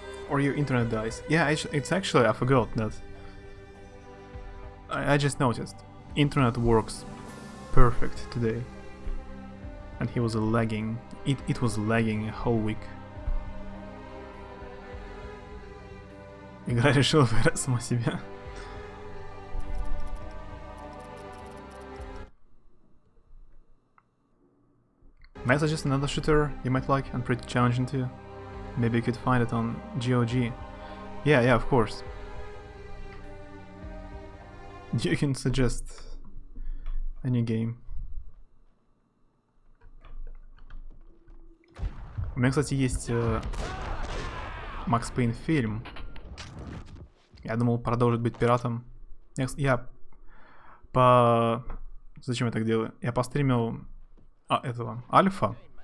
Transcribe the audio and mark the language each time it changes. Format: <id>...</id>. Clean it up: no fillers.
<en>Or your internet dies. Yeah, it's actually... I forgot that. I just noticed. Internet works perfect today. And he was lagging. It was lagging a whole week.</en> <ru>Игра решила выиграть сама себя.</ru> <en>May I suggest another shooter you might like and pretty challenging too? Maybe you could find it on GOG. Yeah, of course. You can suggest any game.</en> <ru>У меня, кстати, есть Макс Пейн фильм. Я думал продолжить быть пиратом. Я по... Зачем я так делаю? Я постримил этого Альфа.</ru>